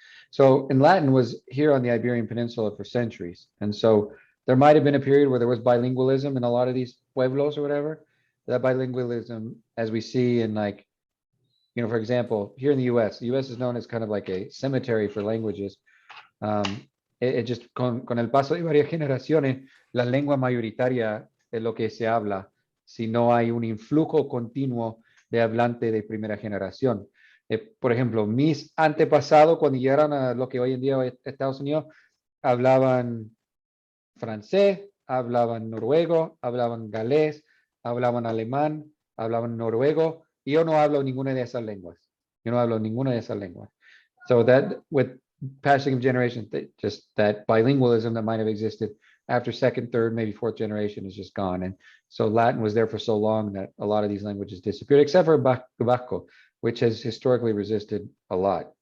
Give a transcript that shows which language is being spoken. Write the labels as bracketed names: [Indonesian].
[English] So, and Latin was here on the Iberian Peninsula for centuries, and so there might have been a period where there was bilingualism in a lot of these pueblos or whatever. That bilingualism, as we see in for example, here in the U.S. is known as kind of like a cemetery for languages. It just [Spanish] con el paso de varias generaciones, la lengua mayoritaria es lo que se habla. Si no hay un influjo continuo de hablante de primera generación. Por ejemplo, mis antepasados, cuando llegaron a lo que hoy en día es Estados Unidos, hablaban francés, hablaban noruego, hablaban galés, hablaban alemán, hablaban noruego, y yo no hablo ninguna de esas lenguas. Yo no hablo ninguna de esas lenguas. [English] So that with passing of generations, just that bilingualism that might have existed after second, third, maybe fourth generation is just gone. And so Latin was there for so long that a lot of these languages disappeared, except for Vasco, which has historically resisted a lot.